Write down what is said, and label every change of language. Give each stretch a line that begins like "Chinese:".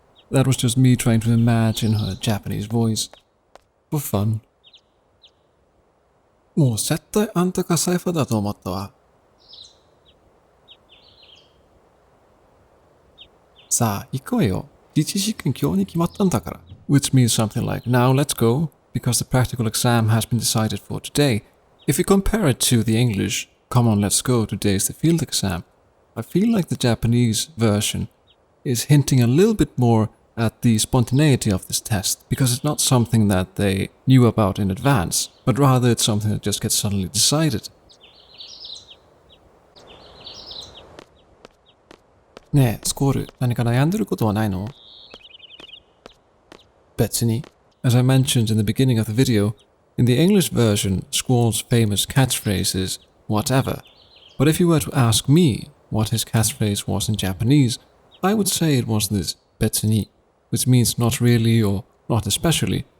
English: That was just me trying to imagine her Japanese voice. For fun.
Japanese: もう絶対あんたがサイファーだと思ったわ。さあ、行こうよ。実試験今日に決まったんだから。
English: Which means something like, now let's go, because the practical exam has been decided for today. If you compare it to the English, come on let's go, today is the field exam, I feel like the Japanese version is hinting a little bit more at the spontaneity of this test, because it's not something that they knew about in advance, but rather it's something that just gets suddenly decided.
Japanese: ねえ、スコール、何か悩んでることはないの？別に。
English: As I mentioned in the beginning of the video, in the English version, Squall's famous catchphrase is whatever. But if you were to ask me what his catchphrase was in Japanese, I would say it was this 別に, which means not really or not especially.